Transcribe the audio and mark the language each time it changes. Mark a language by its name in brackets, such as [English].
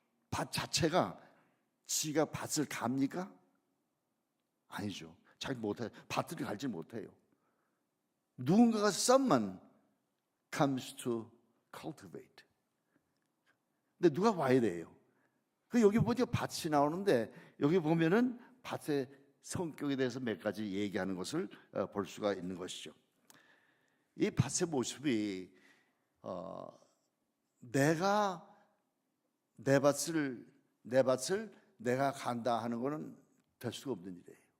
[Korean] 밭 자체가 지가 밭을 갑니까? 아니죠. 잘 못해요. 밭을 갈지 못해요. [English] 누군가가 someone comes to cultivate. [Korean] 근데 누가 와야 돼요? 그 여기 보니까 밭이 나오는데 여기 보면은 밭의 성격에 대해서 몇 가지 얘기하는 것을 볼 수가 있는 것이죠. 이 밭의 모습이 내가 내 밭을 내가 간다 하는 것은 될 수가 없는 일이에요.